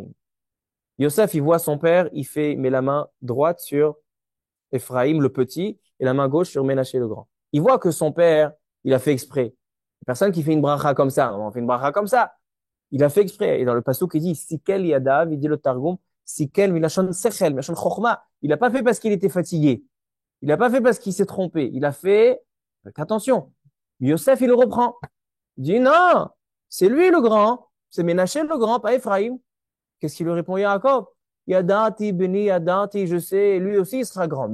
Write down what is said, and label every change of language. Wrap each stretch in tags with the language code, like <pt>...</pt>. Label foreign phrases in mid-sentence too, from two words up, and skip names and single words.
<fr>Yosef, il voit son père, met la main droite sur Ephraim le petit et la main gauche sur Ménaché le grand. Il voit que son père, il a fait exprès. Personne qui fait une bracha comme ça, on fait une bracha comme ça. Il a fait exprès. Et dans le passouk, il dit,</fr> <he>שכל ידיו,</he> <fr>il dit le Targum,</fr> <he>שכל מלשון שכל, מלשון חכמה.</he> <fr>Il n'a pas fait parce qu'il était fatigué. Il n'a pas fait parce qu'il s'est trompé. Il a fait, avec attention. Yosef, il le reprend. Il dit, non, c'est lui le grand. C'est Ménaché le grand, pas Ephraim. Qu'est-ce qu'il lui répond, Yaakov?</fr> <he>ידעתי, בני, ידעתי,</he> <fr>je sais, lui aussi il sera grand.</fr>